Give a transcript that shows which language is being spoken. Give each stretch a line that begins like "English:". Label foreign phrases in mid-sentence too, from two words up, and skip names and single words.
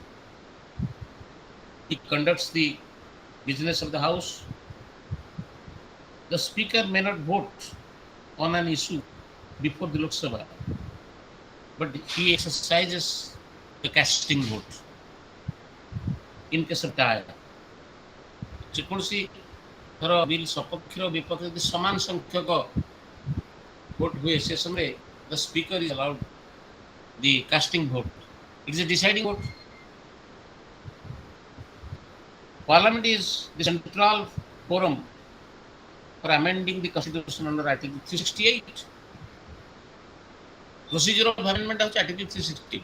English: He conducts the business of the House. The speaker may not vote on an issue before the Lok Sabha, but he exercises the casting vote in case of tie.
Odia: ଯେକୌଣସି ଧର ବିଲ୍ ସପକ୍ଷ ବିପକ୍ଷ ଯଦି ସମାନ ସଂଖ୍ୟକ ଭୋଟ ହୁଏ ସେ ସମୟରେ
English: the speaker is allowed the casting vote. It is a deciding vote. Parliament is the central forum for amending the constitution under Article 368. Procedure of amendment of Article 368.